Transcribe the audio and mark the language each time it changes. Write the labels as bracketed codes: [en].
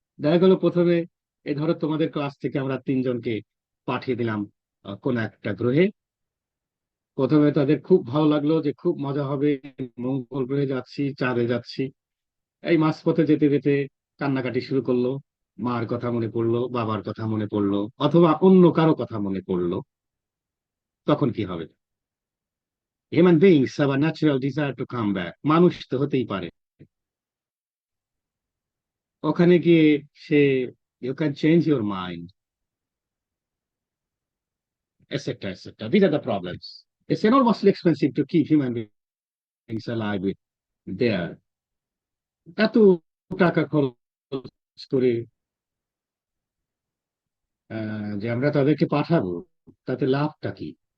[bn] দেখা গেল প্রথমে, এ ধরো তোমাদের ক্লাস থেকে আমরা তিনজনকে পাঠিয়ে দিলাম কোন একটা গ্রহে, প্রথমে তাদের খুব ভালো লাগলো যে খুব মজা হবে, মঙ্গল গ্রহে যাচ্ছি, চাঁদে যাচ্ছি, এই মাঝপথে যেতে যেতে কান্নাকাটি শুরু করলো, মার কথা মনে পড়লো, বাবার কথা মনে পড়লো, অথবা অন্য কারো কথা মনে পড়লো, তখন কি হবে? [en] human beings have a natural desire to come back, [bn] মানুষ তো হতেই পারে, ওখানে গিয়ে সে, [en] You can change your mind, etc., etc. These are the problems. It's enormously expensive to keep human beings alive with there. [bn] এত টাকা খরচ করে যে আমরা তাদেরকে পাঠাবো, তাতে লাভটা কি?